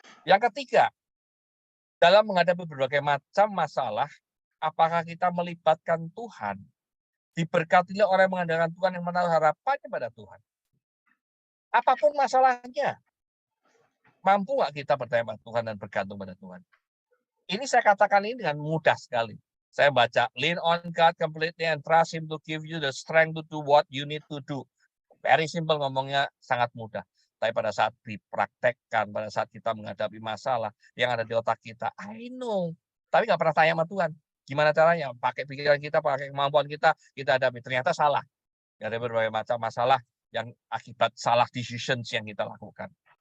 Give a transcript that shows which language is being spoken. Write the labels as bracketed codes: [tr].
[id] Yang ketiga, dalam menghadapi berbagai macam masalah, apakah kita melibatkan Tuhan? Diberkatilah orang yang mengandalkan Tuhan, yang menaruh harapannya pada Tuhan. Apapun masalahnya, mampu nggak kita percaya pada Tuhan dan bergantung pada Tuhan? Ini saya katakan ini dengan mudah sekali. Saya baca, [en] lean on God completely and trust Him to give you the strength to do what you need to do. Very simple, [id] ngomongnya sangat mudah. Tapi pada saat dipraktekkan, pada saat kita menghadapi masalah yang ada di otak kita, [en] I know. [id] Tapi nggak pernah tanya sama Tuhan. Gimana caranya? Pakai pikiran kita, pakai kemampuan kita hadapi. Ternyata salah. Ada berbagai macam masalah yang akibat salah decisions yang kita lakukan.